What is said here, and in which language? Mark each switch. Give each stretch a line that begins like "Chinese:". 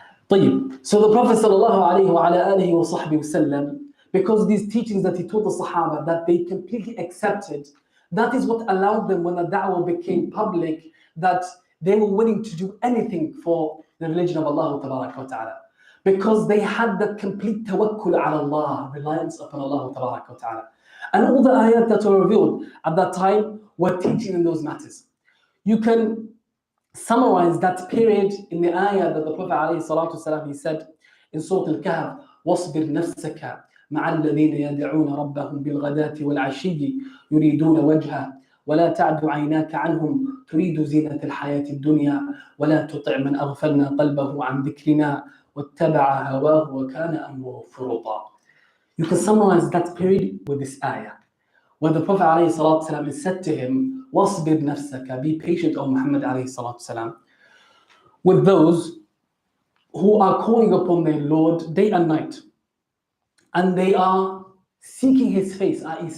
English: طيب, so the Prophet sallallahu alayhi wa ala alihi wa sahbihi wasallam, because these teachings that he taught the Sahaba, that they completely accepted, that is what allowed them, when the da'wah became public, that they were willing to do anything for the religion of Allah tabarak wa ta'ala. Because they had that complete tawakkul ala Allah, reliance upon Allah tabarak wa ta'ala. And all the ayat that were revealed at that time were teaching in those matters. You can summarize that period in the ayah that the Prophet alayhi salatu wasalam, he said in Surah Al-Kahf,
Arabic: وَاصْبِرْ نَفْسَكَ مع الذين يدعون ربهم بالغداة والعشي يريدون وجهه ولا تعد عيناك عنهم تريد زينة الحياة الدنيا ولا تطع من أغفلنا قلبه عن ذكرنا واتبع هواه وكان أمره فرطا.
English: You can summarize that period with this ayah, where the Prophet ﷺ is said to him,
Arabic: وَاصْبِرْ نَفْسَكَ,
English: be patient, O Muhammad ﷺ, with those who are calling upon their Lord day and night, and they are seeking His face, i.e.